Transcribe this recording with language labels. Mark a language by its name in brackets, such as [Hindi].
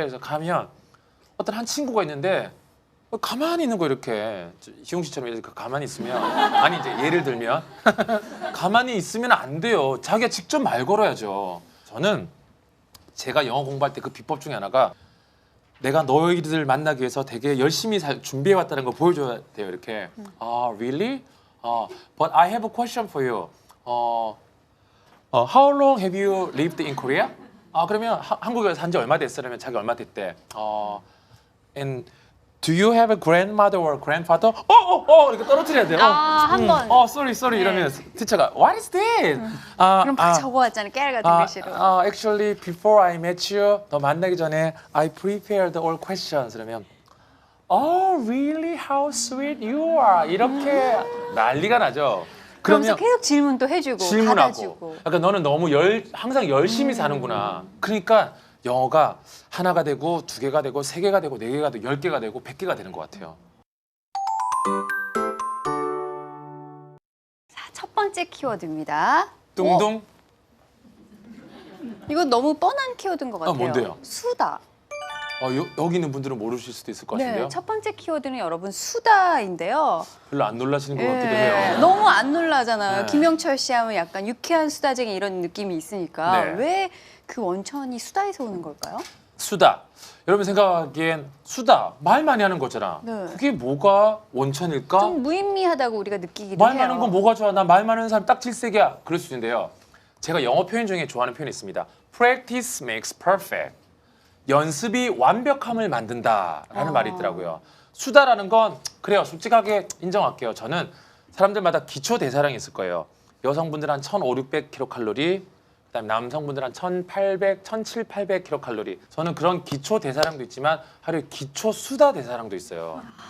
[Korean] 그래서 가면 어떤 한 친구가 있는데 가만히 있는 거 이렇게 희용 씨처럼 이렇게 가만히 있으면 아니 이제 예를 들면 가만히 있으면 안 돼요. 자기가 직접 말 걸어야죠. 저는 제가 영어 공부할 때 그 비법 중에 하나가 내가 너희들 만나기 위해서 되게 열심히 준비해 왔다는 걸 보여줘야 돼요. 이렇게 [English] really? But I have a question for you. How long have you lived in Korea? [Korean] 그러면 한국에 산 지 얼마 됐어? 그러면 자기 얼마 됐대. [English] And do you have a grandmother or grandfather? [Korean] 이렇게 떨어뜨려야 돼요. 한 번. [English] sorry [Korean] 네. 이러면 티처가 [English] What is this? [Korean] 그럼 막 적어왔잖아요. 깨알 같은 글씨로. [English] Actually, before I met you, [Korean] 너 만나기 전에 [English] I prepared all questions. [Korean] 그러면 [English] Oh, really? How sweet you are. [Korean] 이렇게 난리가 나죠. 그러면서 계속 질문도 해주고 질문하고. 받아주고. 그러니까 너는 너무 항상 열심히 사는구나. 그러니까 영어가 하나가 되고 두 개가 되고 세 개가 되고 네 개가 되고 10개가 되고 100개가 되는 것 같아요. 자, 첫 번째 키워드입니다. 뚱뚱. 이거 너무 뻔한 키워드인 것 같아요. 뭔데요? 수다. 여기 있는 분들은 모르실 수도 있을 것 같은데요. 네, 첫 번째 키워드는 여러분 수다인데요. 별로 안 놀라시는 것 같기도 해요. 너무 안 놀라잖아요. 네. 김영철 씨 하면 약간 유쾌한 수다쟁이 이런 느낌이 있으니까 네. 왜 그 원천이 수다에서 오는 걸까요? 수다. 여러분 생각하기엔 수다 말 많이 하는 거잖아. 네. 그게 뭐가 원천일까? 좀 무의미하다고 우리가 느끼기도 말 해요. 많은 건 뭐가 좋아? 나 말 많은 사람 딱 질색이야. 그럴 수 있는데요. 제가 영어 표현 중에 좋아하는 표현이 있습니다. [English] Practice makes perfect. [Korean] 연습이 완벽함을 만든다라는 말이 있더라고요. 수다라는 건 그래요. 솔직하게 인정할게요. 저는 사람들마다 기초 대사량이 있을 거예요. 여성분들 한 1,500, 600kcal, 그다음에 남성분들 한 1,800, 1,700, 800kcal. 저는 그런 기초 대사량도 있지만 하루에 기초 수다 대사량도 있어요.